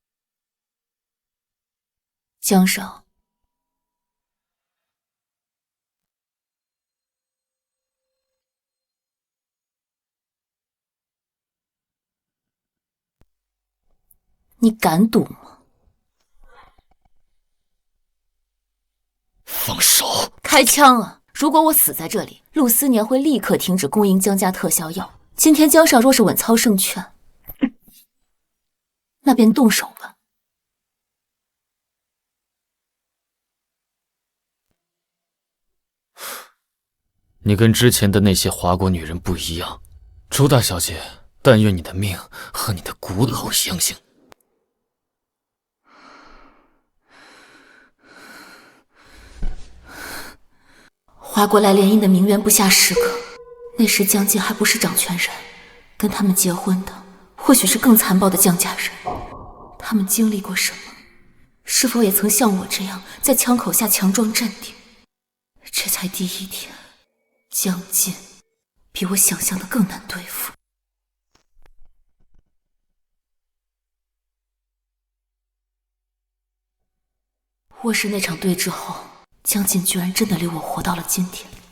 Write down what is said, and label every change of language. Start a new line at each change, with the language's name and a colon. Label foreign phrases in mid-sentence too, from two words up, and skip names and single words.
Chinese: 江少，你敢賭嗎？放手！開槍啊！如果我死在這裡，陸思年會立刻停止供應江家特效藥。今天江少若是穩操勝券，那便動手吧。你跟之前的那些華國女人不一樣，周大小姐，但願你的命和你的骨头相信。划过来联姻的名媛不下10个，那时江静还不是掌权人，跟他们结婚的或许是更残暴的江家人。他们经历过什么？是否也曾像我这樣在槍口下強裝鎮定？這才第1天，江靜比我想象的更難對付。卧室那場對峙後，江靜居然真的留我活到了今天。